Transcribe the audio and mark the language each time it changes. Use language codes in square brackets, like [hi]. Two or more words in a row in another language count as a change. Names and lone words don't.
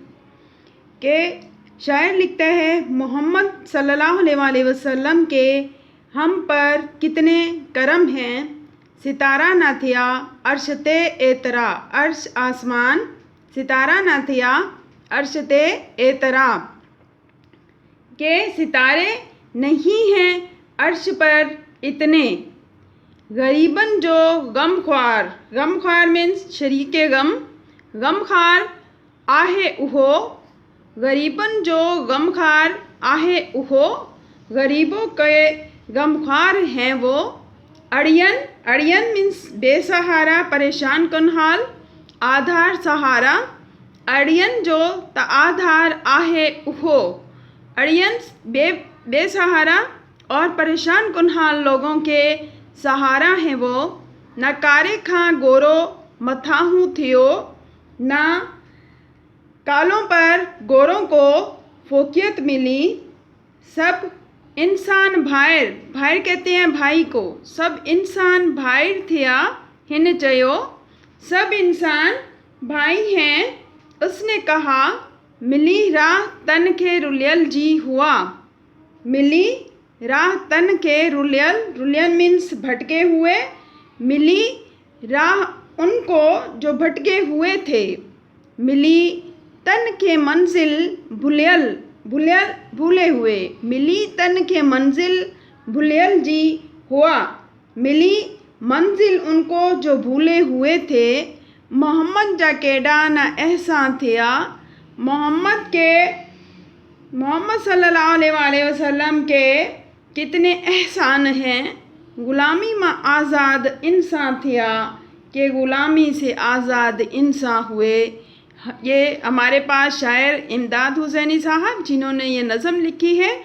[hi] के शायर लिखता है मोहम्मद सल्लल्लाहु अलैहि वसल्लम के हम पर कितने करम हैं, [sd] सितारा ना थिया अर्शते एतरा, [hi] अर्श आसमान, [sd] सितारा ना थिया अर्शते एतरा, [hi] के सितारे नहीं हैं अर्श पर इतने। [sd] गरीबन जो गमख्वार, गमख्वार मीन्स [hi] शरीके गम, [sd] गमख्वार आहे उहो, गरीबन जो गमख्वार आहे उहो, [hi] गरीबों के गमख्वार हैं वो। अड़ियन, अड़ियन मीन्स बेसहारा, परेशान कुनहाल, आधार सहारा, [sd] अड़ियन जो त आधार आहे उहो, [hi] अड़ियन बेसहारा और परेशान कुनहाल लोगों के सहारा हैं वो। [sd] न कारे खां गोरो मथाहूं थियो, [hi] ना कालों पर गोरों को फोकियत मिली। [sd] सब इंसान भाइर, भाइर [hi] कहते हैं भाई को, [sd] सब इंसान भाइर थिया हिन चयो, [hi] सब इंसान भाई हैं उसने कहा। [sd] मिली राह तन के रुलियल जी हुआ, मिली राह तन के रुलियल, [hi] रुलियल मीन्स भटके हुए, मिली राह उनको जो भटके हुए थे। [sd] मिली तन के मंजिल भुलियल, भुलियल [hi] भूले हुए, [sd] मिली तन के मंजिल भुलियल जी हुआ, [hi] मिली मंजिल उनको जो भूले हुए थे। [sd] मोहम्मद जा केडा न एहसान थिया, [hi] मोहम्मद के, मोहम्मद सल्लल्लाहु अलैहि वसल्लम के कितने एहसान हैं। [sd] ग़ुलामी में आज़ाद इंसान थिया, [hi] के ग़ुलामी से आज़ाद इंसान हुए। ये हमारे पास शायर इमदाद हुसैनी साहब जिन्होंने ये नज़म लिखी है।